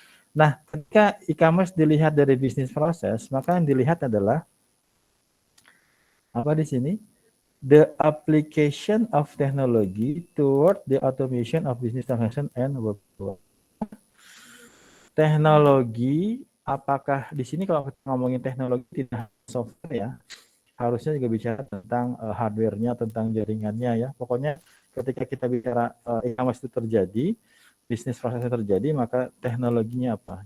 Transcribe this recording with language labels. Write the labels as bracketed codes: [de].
[id] Nah, ketika e-commerce dilihat dari bisnis proses, maka yang dilihat adalah apa di sini? [en] The application of technology toward the automation of business transaction and workflow. [id] Teknologi, apakah di sini kalau kita ngomongin teknologi tidak software ya, harusnya juga bicara tentang hardware-nya, tentang jaringannya ya. Pokoknya ketika kita bicara e-commerce itu terjadi, bisnis prosesnya terjadi, maka teknologinya apa?